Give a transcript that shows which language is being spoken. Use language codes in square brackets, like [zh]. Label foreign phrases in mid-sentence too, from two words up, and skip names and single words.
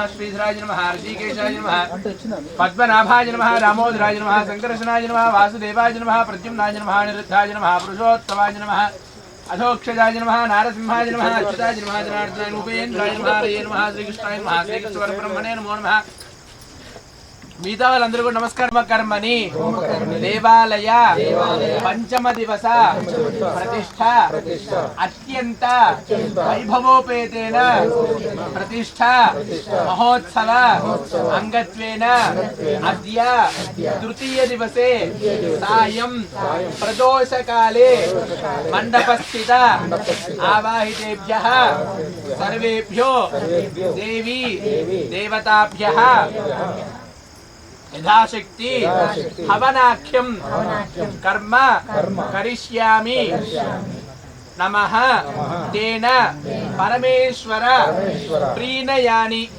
[sa] श्रीधराय नमः ऋषिकेशाय नमः पद्मनाभाय नमः दामोदराय नमः संकर्षणाय नमः वासुदेवाय नमः प्रद्युम्नाय नमः निरुद्धाय नमः पुरुषोत्तमाय नमः अधोक्षजाय नमः नारसिंहाय नमः अच्युताय नमः जनार्दनाय उपेन्द्राय नमः हरये नमः श्रीकृष्णाय नमः श्रीकृष्ण ब्रह्मणे नमो नमः [te] మిగతా వాళ్ళందరూ కూడా నమస్కారం [sa] కర్మని దేవాలయ పంచమ దివస ప్రతిష్ఠ అత్యంత వైభవోపేతేన ప్రతిష్ఠ మహోత్సవ అంగత్వేన అద్య తృతీయ దివసే సాయం ప్రదోషకాలే మండపస్థిత ఆవాహితేభ్యః సర్వేభ్యో దేవీ దేవతాభ్యః यथाशक्ति हवनाख्यं कर्म करिष्यामि नमः तेन परमेश्वर प्रीणयानि